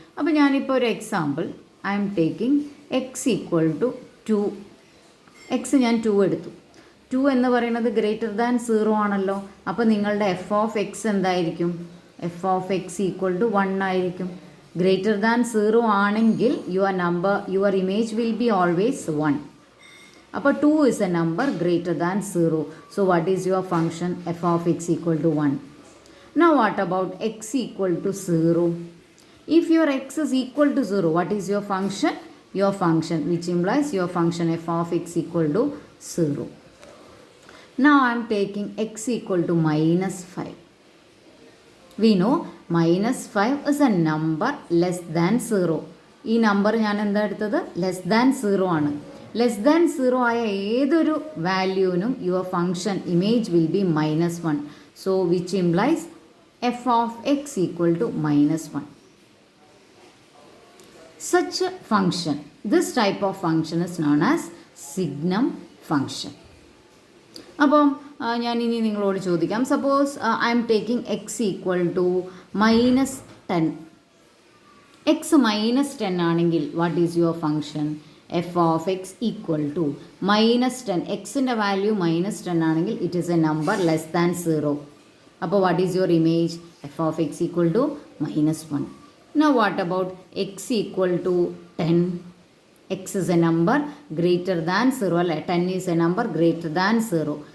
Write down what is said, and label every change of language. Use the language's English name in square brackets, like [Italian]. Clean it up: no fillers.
[Malayalam] അപ്പോൾ ഞാനിപ്പോൾ ഒരു example [English] I'm taking x equal to 2. [Malayalam] X ഞാൻ 2 എടുത്തു. 2 എന്ന് പറയുന്നത് ഗ്രേറ്റർ ദാൻ 0 ആണല്ലോ. അപ്പോൾ നിങ്ങളുടെ എഫ് ഓഫ് എക്സ് എന്തായിരിക്കും? F of X equal to 1 ആയിരിക്കും. ഗ്രേറ്റർ ദാൻ 0 ആണെങ്കിൽ [English] Your image will be always 1. അപ്പോൾ 2 is a number greater than 0. So what is your function? F of x equal to 1. Now what about x equal to 0? If your x is equal to 0, what is your function? Your function, which implies your function f of x equal to 0. Now I am taking x equal to -5. We know -5 is a number less than 0. [Malayalam] ഈ number ഞാൻ എന്താ എടുത്തത്? Less than 0 ആണ്. Less than 0 ആയ ഏതൊരു വാല്യൂവിനും [English] Your function image will be -1. So which implies f of x equal to -1. Such a function, this type of function is known as signum function. [Malayalam] അപ്പം ഞാൻ ഇനി നിങ്ങളോട് ചോദിക്കാം, [English] Suppose I'm taking x equal to -10. X -10 ആണെങ്കിൽ what is your function? F of x equal to -10. [Malayalam] എക്സിൻ്റെ value -10 ആണെങ്കിൽ [English] It is a number less than 0. അപ്പോൾ what is your image? F of x equal to -1. Now what about x equal to 10? X is a number greater than 0 അല്ലേ? 10 is a number greater than 0.